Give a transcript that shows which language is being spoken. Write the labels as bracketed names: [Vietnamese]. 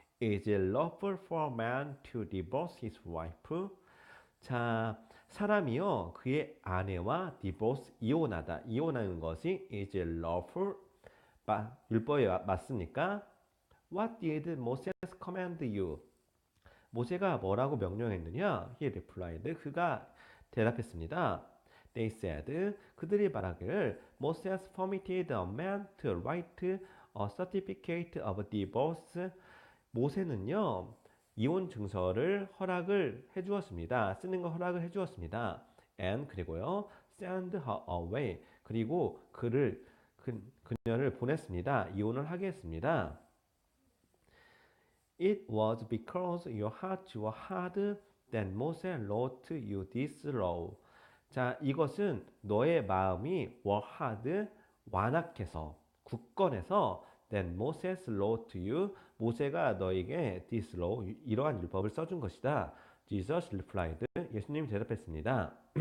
[English] Is it lawful for a man to divorce his wife? [Korean] 자, 사람이요 그의 아내와 divorce 이혼하다. 이혼하는 것이 [English] is it lawful? [Korean] 율법에 맞습니까? [English] What did Moses command you? [Korean] 모세가 뭐라고 명령했느냐? [English] He replied. [Korean] 그가 대답했습니다. [English] They said. [Korean] 그들이 말하기를 [English] Moses permitted a man to write a certificate of divorce. [Korean] 모세는요 이혼 증서를 허락을 해주었습니다. 쓰는 거 허락을 해주었습니다. [English] And [Korean] 그리고요 [English] send her away. [Korean] 그리고 그녀를 보냈습니다. 이혼을 하게 했습니다. [English] It was because your hearts were hard that Moses wrote you this law. [Korean] 자, 이것은 너의 마음이 [English] were hard, [Korean] 완악해서, 굳건해서 [English] that Moses wrote you, [Korean] 모세가 너에게 [English] this law, [Korean] 이러한 율법을 써준 것이다. [English] Jesus replied, [Korean] 예수님이 대답했습니다.